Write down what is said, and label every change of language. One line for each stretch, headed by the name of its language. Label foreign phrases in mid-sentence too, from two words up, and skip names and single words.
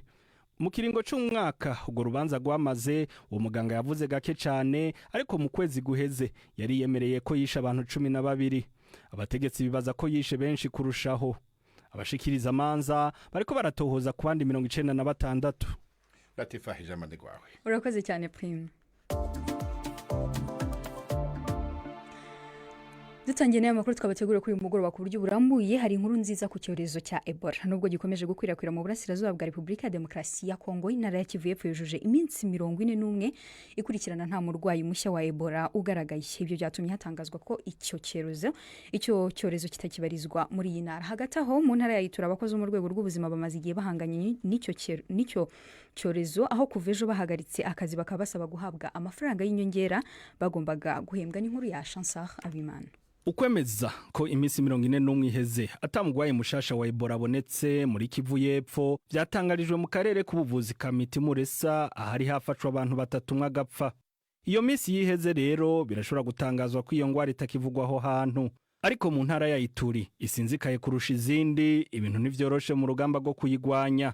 Rundi: Mu kiringo c'umwaka ubwo rubanza rwamaze, uwo muganga yavuze gake cyane, ariko mu kwezi guheze yari yemereye ko yisha abantu 12. Abategetsi bibaza ko yishe benshi kurushaho. Abashikiriza amanza bariko baratohoza ku bandi 96. Latifa hijamande gwawe.
Kinyarwanda: Urakoze cyane Prime. dutangiye n'aya makuru twabategura kuri uyu mugoroba ku buryo burambuye. Hari inkuru nziza ku cyorezo cya Ebola nubwo gikomeje gukwirakwira mu burasirazuba bwa Repubulika ya Demokarasi ya Kongo. Intara ya Kivu y'Epfo yujuje iminsi 41 ikurikirana nta murwayi mushya wa Ebola ugaragaye. Ibyo byatumye hatangazwa ko icyo cyorezo kitakibarizwa muri iyi ntara. Hagati aho mu ntara ya Ituri abakozi mu rwego rw'ubuzima bamaze igihe bahanganye n'icyo cyorezo, aho kuva ejo bahagaritse akazi bakaba basaba guhabwa amafaranga y'inyongera bagombaga guhembwa. N'inkuru ya Chansar Abimana.
Rundi: Ukwemeza ko iminsi 41 iheze atamugwaye mushasha wa Ebola abonetse muri Kivu y'Epfo byatangarijwe mu karere k'ubuvuzi ka Mitimuresa, ahari hafashwe abantu 3 umwe agapfa. Iyo minsi yiheze rero birashobora gutangazwa ko iyo ngwara itakivugwaho hantu, ariko mu ntara ya Ituri isinzikaye kurusha izindi, ibintu ntivyoroshe mu rugamba rwo kuyigwanya.